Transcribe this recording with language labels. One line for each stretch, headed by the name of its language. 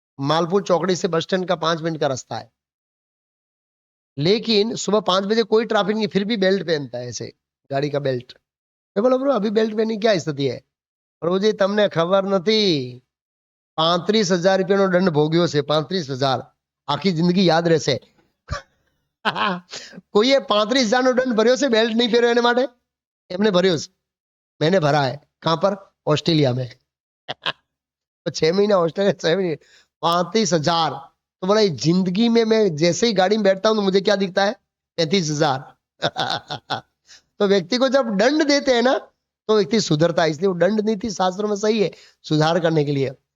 Hindi: मालपुर चौकड़ी से bus stand का 5 मिनट का रास्ता है, लेकिन सुबह 5 बजे कोई ट्रैफिक नहीं, फिर भी बेल्ट पहनता है ऐसे, गाड़ी का बेल्ट। मैं बोला ब्रो अभी बेल्ट पहनने की क्या स्थिति है?
Gujarati: प्रभु जी तमने खबर नहीं, 35,000 રૂપિયાનો દંડ ભોગ્યો છે, 35,000 આખી जिंदगी याद રહેશે। કોઈએ 35,000 નો દંડ ભર્યો છે બેલ્ટ नहीं પહેર્યો એને માટે? એમને ભર્યો છે,
Hindi: मैंने भरा है। कहां पर? ऑस्ट्रेलिया में। तो 6 महीना ऑस्ट्रेलिया, 6 महीने 35,000। तो बोला जिंदगी में मैं जैसे ही गाड़ी में बैठता हूं तो मुझे क्या दिखता है? 35,000। तो व्यक्ति को जब दंड देते हैं ना तो व्यक्ति सुधरता है, इसलिए वो दंड नीति शास्त्रों में सही है सुधार करने के लिए।